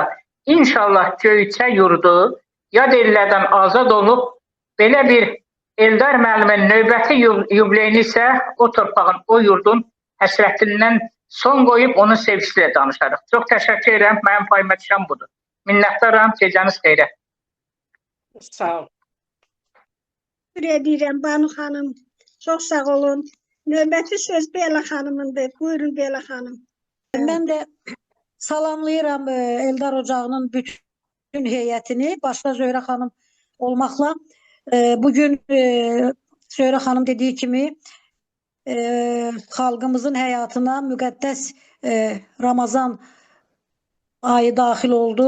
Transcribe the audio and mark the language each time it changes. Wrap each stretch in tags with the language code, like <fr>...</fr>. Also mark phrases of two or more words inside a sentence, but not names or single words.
<az>İnşallah Göyçə yurdu yad ellərdən azad olub, belə bir Eldar müəllimin növbəti yubileyini isə o torpağın, o yurdun həsrətindən son qoyub onun sevgisiyle danışarıq. Çox təşəkkür edirəm. Mənim payıma düşən budur. Minnətdaram. Gecəniz xeyrə. Sağ ol.</az> <tr>Teşekkür ederim Banu Hanım. Çok sağ olun.</tr> <az>Növbəti söz Bela Hanımındır. Buyurun Bela Hanım. Mən də salamlayıram Eldar Ocağının bütün heyətini, başta Zöhrə xanım olmaqla. Bugün Zöhrə xanım dediyi kimi xalqımızın həyatına müqəddəs Ramazan ayı daxil oldu.</az>